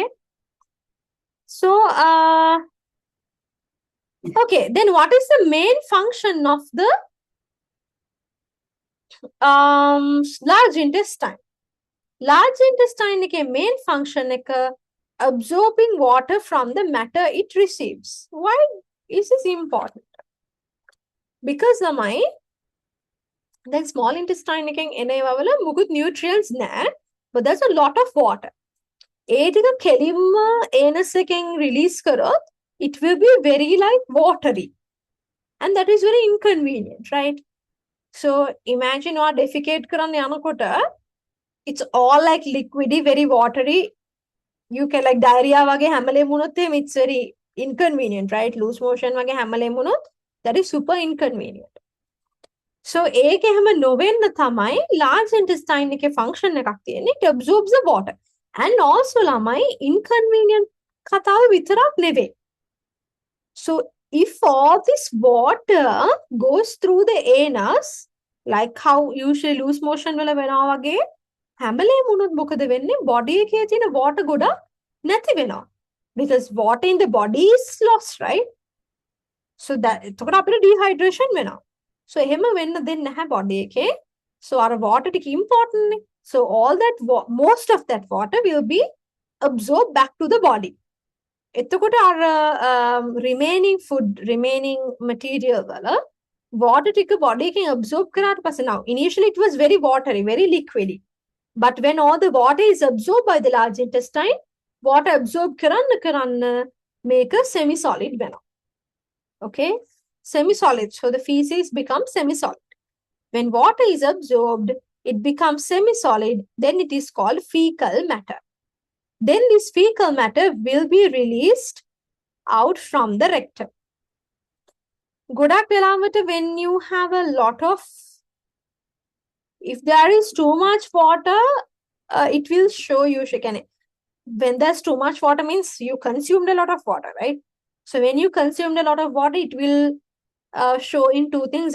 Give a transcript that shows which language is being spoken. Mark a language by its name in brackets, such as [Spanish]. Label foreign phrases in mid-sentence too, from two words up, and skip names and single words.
[English] So, okay, then what is the main function of the large intestine? Large intestine එක main function එක absorbing water from the matter it receives. Why is this important? Because lamai then small intestine [Sinhala] එකෙන් එන ඒවා වල මුකුත් [English] nutrients නැහැ, but there's a lot of water. [Sinhala] ඒ ටික කෙලින්ම anus එකෙන් release කරොත් [English] it will be very like watery, and that is very inconvenient, right? So imagine what defecate [Sinhala] කරන්න යනකොට [English] it's all like liquidy, very watery. You can like diarrhea [Sinhala] වගේ හැමලේම වුණොත් එහෙම [English] it's very inconvenient, right? Loose motion [Sinhala] වගේ හැමලේම වුණොත් [English] that is super inconvenient. [Sinhala] So ඒක එහෙම නොවෙන්න තමයි [English] large intestine [Sinhala] එකේ function එකක් තියෙන්නේ. [English] It absorbs the water. And also ළමයි inconvenient [Sinhala] කතාව විතරක් නෙවෙයි. [English] So if all this water goes through the anus, like how usually loose motion [Sinhala] වල වෙනවා වගේ හැමලේම වුණොත් මොකද වෙන්නේ? body එකේ තියෙන water ගොඩක් නැති වෙනවා. [English] Because water in the body is lost, right? So that [Sinhala] එතකොට අපිට dehydration වෙනවා. So එහෙම වෙන්න දෙන්නේ නැහැ body එකේ. [English] So our water ටික important නේ. So all that most of that water will be absorbed back to the body. එතකොට our remaining material වල water ටික body එකෙන් absorb [Sinhala] කරාට පස්සේ [English] now initially it was very watery, very liquidy. But when all the water is absorbed by the large intestine, water absorb කරන්න make a semi-solid වෙනවා. Okay? Semi-solid. So the feces become semi-solid. When water is absorbed, it becomes semi-solid. Then it is called fecal matter. Then this fecal matter will be released out from the rectum. [Sinhala] ගොඩක් වෙලාවට [English] when you have a lot of, if there is too much water, it will show you, when there's too much water means you consumed a lot of water, right? So when you consumed a lot of water, it will show in two things.